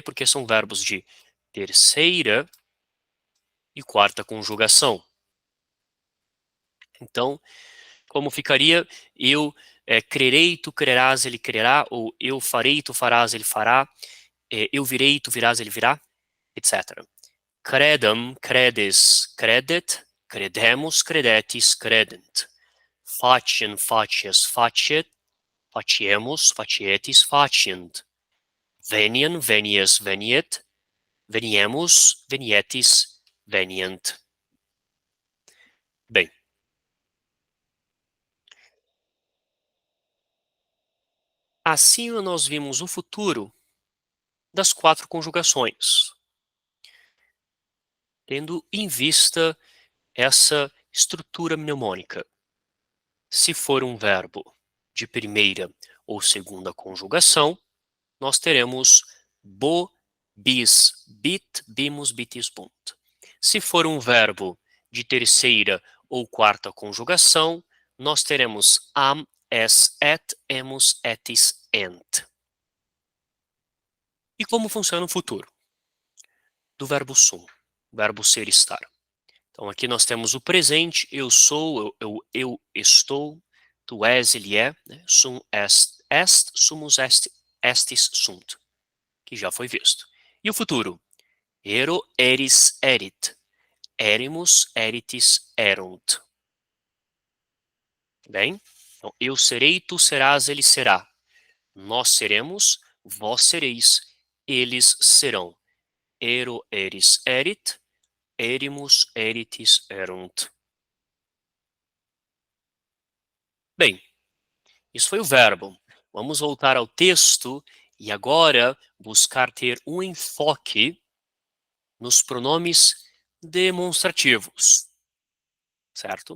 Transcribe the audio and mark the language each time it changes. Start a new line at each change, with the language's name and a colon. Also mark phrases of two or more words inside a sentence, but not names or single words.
Portuguese: Porque são verbos de terceira e quarta conjugação. Então, como ficaria? Eu crerei, tu crerás, ele crerá, ou eu farei, tu farás, ele fará, eu virei, tu virás, ele virá, etc.
Latin: Credam, credes, credet, credemos, credetis, credent. Faciem, facies, faciet, faciemos, facietis, facient. Veniam, venies, veniet, veniemus, venietis, venient.
Portuguese: Bem, assim nós vimos o futuro das quatro conjugações, tendo em vista essa estrutura mnemônica. Se for um verbo de primeira ou segunda conjugação, nós teremos
Latin: bo, bis, bit, bimus, bitis, bunt.
Portuguese: Se for um verbo de terceira ou quarta conjugação, nós teremos am,
Latin: es, et, emus, etis, ent.
Portuguese: E como funciona o futuro? Do verbo sum, verbo ser, estar. Então aqui nós temos o presente, eu sou, eu estou, tu és, ele é, né?
Latin: Sum est, sumus est, estis sunt,
Portuguese: que já foi visto. E o futuro?
Latin: Ero, eris, erit, erimus, eritis, erunt.
Portuguese: Bem? Então, eu serei, tu serás, ele será. Nós seremos, vós sereis, eles serão.
Latin: Ero, eris, erit, erimus, eritis, erunt.
Portuguese: Bem, isso foi o verbo. Vamos voltar ao texto e agora buscar ter um enfoque nos pronomes demonstrativos, certo?